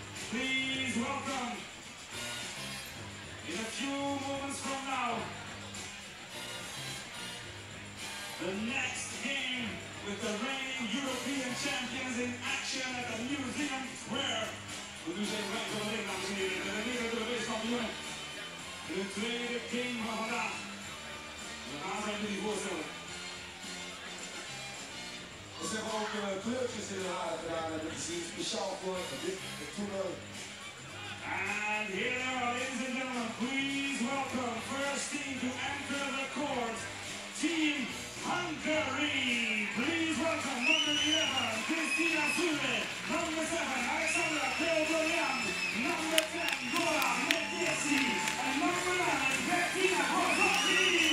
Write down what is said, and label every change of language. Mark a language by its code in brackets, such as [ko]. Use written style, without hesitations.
[en] Please welcome, in a few moments from now, the next game with the reigning European champions in action at the Museum Square. [nl] We doen ze even van de ring, dames en heren. De regerende Europese kampioen. De tweede game van vandaag. We gaan ze even niet voorstellen. Ze hebben ook kleurtjes in hun haar gedaan en dat is hier speciaal voor dit toernooi. [en] And here they are, ladies and gentlemen, please welcome first team to enter the court, Team Hungary. Please welcome number 11, Kristina Sule, number 7, Alexandra Teodorian, number 10, Dora Mediesi, and number 9, Bettina Kozocki.